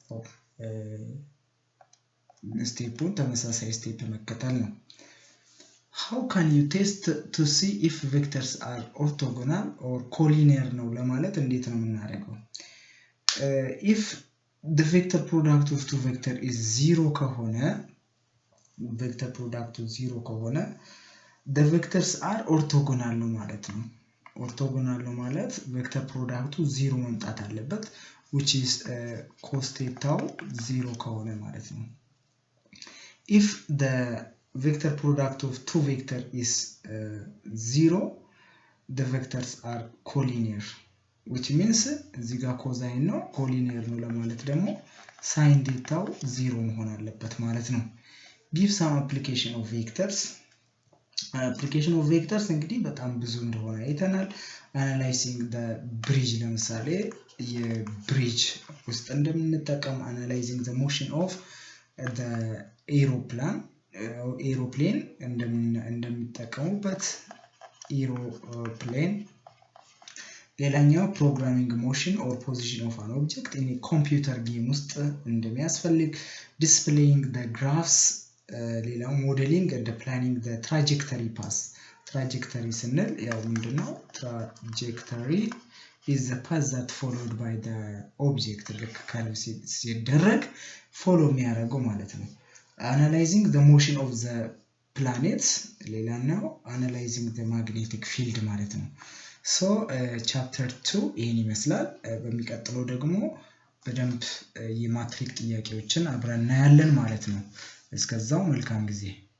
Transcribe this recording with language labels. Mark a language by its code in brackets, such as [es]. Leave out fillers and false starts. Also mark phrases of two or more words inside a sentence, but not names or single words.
[am] ስቴፑን ተመሳሳይ ስቴፕ መከተል ነው [en] how can you test to see if vectors are orthogonal or collinear [am] ነው ለማለት እንዴት ነው የምናደርገው [en] if the vector product of two vector is 0 ከሆነ vector product of 0 ከሆነ the vectors are orthogonal [am] ነው ማለት ነው [en] orthogonal [am] ነው ማለት [en] vector product 0 [am] መምጣት አለበት [en] which is cos theta 0 [am] ከሆነ ማለት ነው [en] if the vector product of two vector is 0 the vectors are collinear which means [am] እዚህ ጋር [en] cosine ነው collinear ነው [am] ለማለት ደግሞ [en] sin theta 0 [am] መሆን አለበት ማለት ነው [en] give some application of vectors application of vectors [am] እንግዲህ በጣም ብዙ እንደሆነ አይተናል [en] analyzing the bridge [am] ለምሳሌ የብሪጅ ውስጥ እንደምንጠቀም [en] analyzing the motion of the aeroplane እንደምንጠቀሙበት aeroplane ሌላኛው programming motion or position of an object in a computer game [am] ውስጥ እንደሚያስፈልግ [en] displaying the graphs ሌላው modeling and planning the trajectory path trajectory [am] ስንል ያው ምንድነው [en] trajectory is the path that followed by the object [am] ልክ ካለው ሲደረግ follow የሚያደርገው ማለት ነው [en] analyzing the motion of the planets [am] ሌላኛው [en] analyzing the magnetic field [am] ማለት ነው [en] so chapter 2 [am] ይሄን ይመስላል በሚቀጥለው ደግሞ በደንብ የማትሪክ ጥያቄዎችን አብረን እናያለን ማለት ነው እስከዛው መልካም ጊዜ